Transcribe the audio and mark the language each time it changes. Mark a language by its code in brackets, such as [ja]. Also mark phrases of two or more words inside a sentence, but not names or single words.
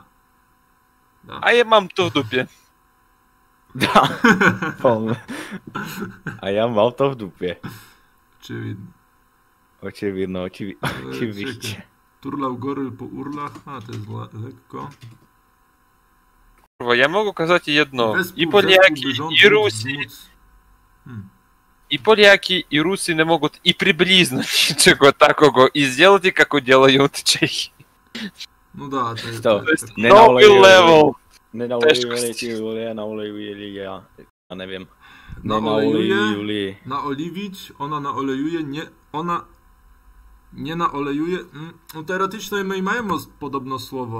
[pl] Da. A ja mam to w dupie. Da. A ja mam to w dupie. Oczywiście. Turlał goryl po urlach, to jest lekko. [ru] Я могу сказать одно. [pl] Wespół- [ru] И поляки, [pl] wespół by rząd [ru] и [pl] mógł [ru] Руси, [pl] wzmóc. [ru] и поляки, и русы не могут и приблизно ничего такого и сделать, как делают чехи. [pl] No da, to jest... To. to jest- [ru] Новый level. [pl] Nenaolejuje ci Julia, naolejuje ja nie wiem. Naolejuje? Julia. Naoliwić, ona naolejuje, ona nie naolejuje. No teoretycznie my mają podobno słowo.